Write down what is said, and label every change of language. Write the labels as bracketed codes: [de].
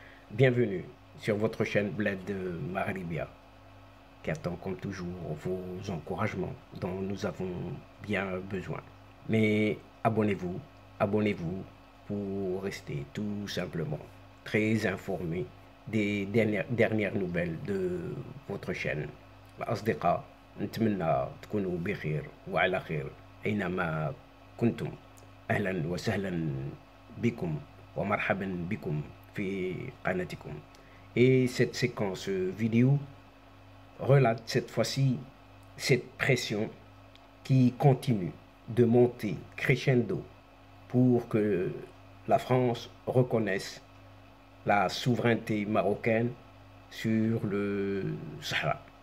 [fr] Bienvenue sur votre chaîne Bled de Maribia, qui attend comme toujours vos encouragements dont nous avons bien besoin. Mais abonnez-vous, abonnez-vous pour rester tout simplement très informé des dernières nouvelles de votre chaîne. [ar] الأصدقاء نتمنى تكونوا بخير وعلى خير أينما كنتم. أهلا وسهلا بكم ومرحبا بكم في قناتكم. [fr] Et cette séquence vidéo relate cette fois-ci cette pression qui continue de monter crescendo pour que la France reconnaisse la souveraineté marocaine sur le Sahara.